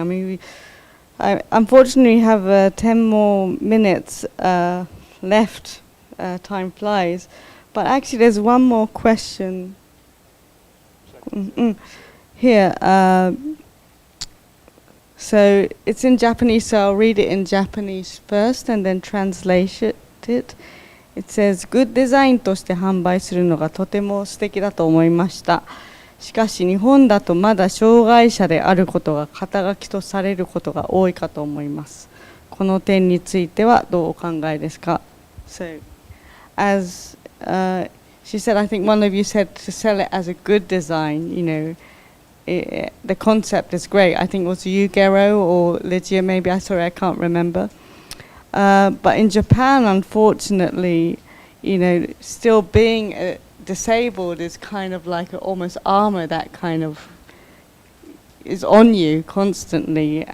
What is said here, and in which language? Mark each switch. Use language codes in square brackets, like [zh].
[en] I mean, I unfortunately have 10 more minutes left. Time flies. But actually, there's one more question here. So it's in Japanese, so I'll read it in Japanese first and then translate it. It says, Good design [ja] として販売するのがとても素敵だと思いました。しかし日本だとまだ障害者であることが肩書きとされることが多いかと思います。この点についてはどうお考えですか? [en] So, as she said, I think one of you said to sell it as a good design, you know, the concept is great. I think it was you, Gero, or Lígia, maybe. I can't remember. But in Japan, unfortunately, you know, still being disabled is kind of like almost armor that kind of is on you constantly.